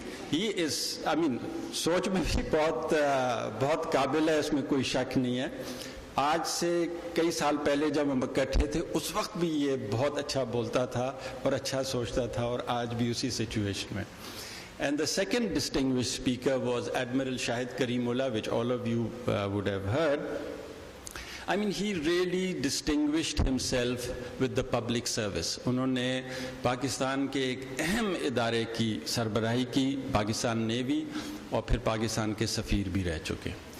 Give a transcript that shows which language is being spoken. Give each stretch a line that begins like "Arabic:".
English: He is,
Hindi: सोच में भी बहुत काबिल है, इसमें कोई शक नहीं है. आज से कई साल पहले जब हम इकट्ठे थे उस वक्त भी ये बहुत अच्छा बोलता था और अच्छा सोचता था, और आज भी उसी सिचुएशन में.
English: And the second distinguished speaker was Admiral Shahid Karimullah, which all of you would have heard. He really distinguished himself with the public service.
Hindi: उन्होंने पाकिस्तान के एक अहम इदारे की सरबराही की, पाकिस्तान नेवी, और फिर पाकिस्तान के सफ़ीर भी रह चुके.